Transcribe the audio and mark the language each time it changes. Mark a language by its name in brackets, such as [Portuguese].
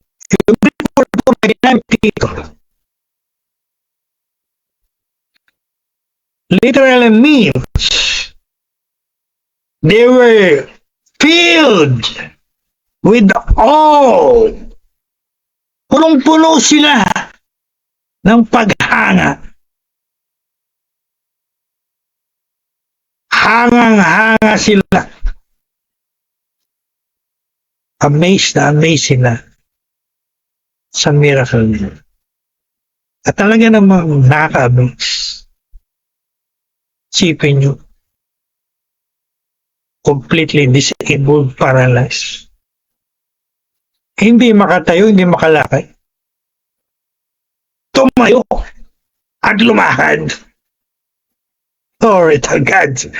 [Filipino] Yung record ko na ginamit dito, [English] literally means they were filled with awe. [Filipino] Punong-puno sila ng paghanga. Hangang-hanga sila. Amazed sila sa miracle niya. At talaga namang nakaka-amaze. Sipin nyo, [English] completely disabled, paralyzed. [Filipino] Hindi makatayo, hindi makalakay. Tumayo at lumakad. [English] Glory to God.